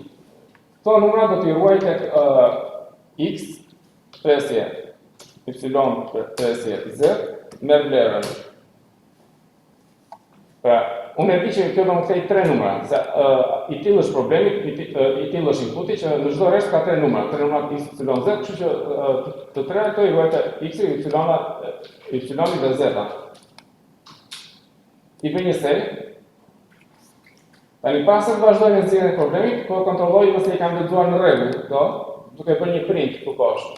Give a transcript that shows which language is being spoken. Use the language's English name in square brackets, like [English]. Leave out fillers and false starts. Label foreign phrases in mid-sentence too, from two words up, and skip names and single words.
[Albanian] Këto numra do t'i ruaj tek x, presje, y, presje, z, me vlerën. Pra, unë e di që kjo do më kthej 3 numra, se i tillë është problemi, i tillë është inputi që në çdo rresht ka 3 numra x, y, z, kështu që të tre këto i ruajtë x, y dhe z. I bëj një seri. Tani pas se vazhdoj me nxjerrjen e problemit, po kontrolloj nëse i kam lexuar në rregull, këto, duke bërë një print këtu poshtë.